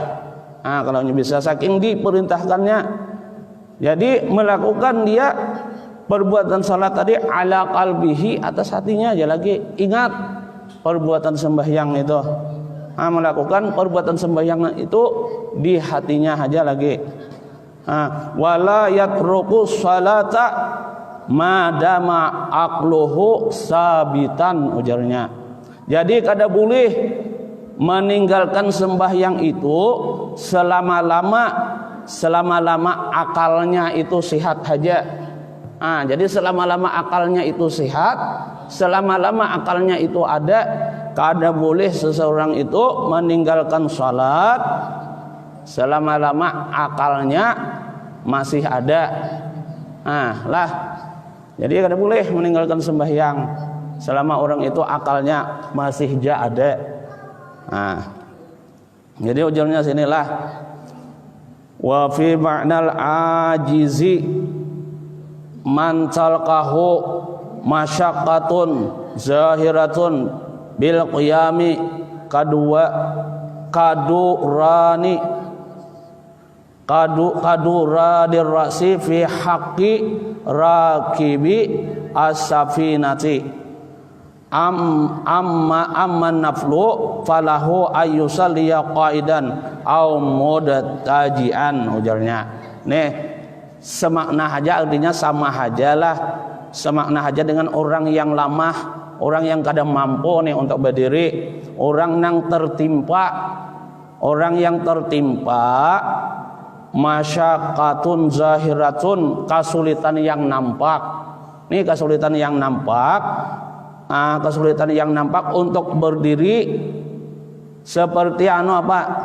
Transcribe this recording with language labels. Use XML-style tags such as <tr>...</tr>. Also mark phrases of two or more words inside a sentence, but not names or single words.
<bjn>Kalau bisa saking diperintahkannya. Jadi melakukan dia perbuatan salat tadi</bjn> <ar>على قلبه,</ar> <bjn>atas hatinya aja lagi ingat perbuatan sembahyang itu. Melakukan perbuatan sembahyang itu di hatinya aja lagi.</bjn> <ar>ولا يترك الصلاة ما دام عقله ثابتا,</ar> <bjn>ujarnya. Jadi kada boleh meninggalkan sembahyang itu selama-lama akalnya itu sehat saja. Jadi selama-lama akalnya itu sehat, selama-lama akalnya itu ada, kada boleh seseorang itu meninggalkan salat selama-lama akalnya masih ada. Jadi kada boleh meninggalkan sembahyang selama orang itu akalnya masih ada. Jadi ujarnya sinilah</bjn> <ar>وفي معنى العاجز من تلحقه مشقة ظاهرة بالقيام كدوران الرأس في حق راكب السفينة أما النفل فله أن يصلي قاعدا أو مضطجعا.</ar> <bjn>Ujarnya nih semakna haja, artinya sama hajalah, semakna haja dengan orang yang lamah, orang yang kadang mampu nih untuk berdiri, orang yang tertimpa</bjn> <ar>مشقة ظاهرة,</ar> <bjn>kesulitan yang nampak. Nih kesulitan yang nampak, kesulitan yang nampak untuk berdiri seperti apa?</bjn>